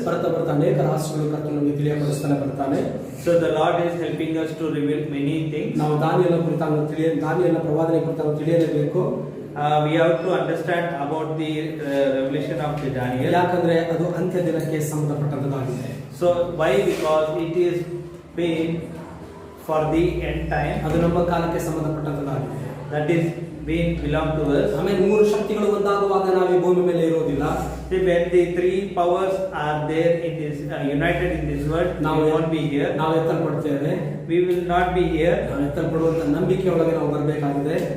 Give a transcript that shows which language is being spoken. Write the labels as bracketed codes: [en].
[kn] ಬರ್ತಾ ಅನೇಕ ರಹಸ್ಯಗಳು ಕರ್ತನು ನಮಗೆ ತಿಳಿಯಪಡಿಸ್ತಾನೆ ಬರ್ತಾನೆ. [en] So the Lord is helping us to reveal many things. [kn] ನಾವು ದಾನಿಯೇಲನ ಕುರಿತಾಗಿ ದಾನಿಯೇಲನ ಪ್ರವಾದನೆ ಕುರಿತಾಗಿ ತಿಳಿಯಲೇಬೇಕು. [en] We have to understand about the revelation of the Daniel. [kn] ಯಾಕಂದ್ರೆ ಅದು ಅಂತ್ಯ ದಿನಕ್ಕೆ ಸಂಬಂಧಪಟ್ಟಂತದ್ದಾಗಿದೆ. [en] So why? Because it is been for the end time. [kn] ಅದು ನಮ್ಮ ಕಾಲಕ್ಕೆ ಸಂಬಂಧಪಟ್ಟಂತದ್ದಾಗಿದೆ. [en] That is being belong to us. [kn] ಆಮೇಲೆ ಮೂರು ಶಕ್ತಿಗಳು ಒಂದಾಗುವಾಗ ನಾವು ಈ ಭೂಮಿ ಮೇಲೆ ಇರೋದಿಲ್ಲ. [en] See, when the three powers are there in this united in this world, we won't be here. [kn] ನಾವು ಎತ್ತಲ್ಪಡ್ತೇವೆ. [en] We will not be here. [kn] ನಾವು ಎತ್ತಲ್ಪಡುವಂತ ನಂಬಿಕೆ ಒಳಗೆ ನಾವು ಬರಬೇಕಾಗಿದೆ.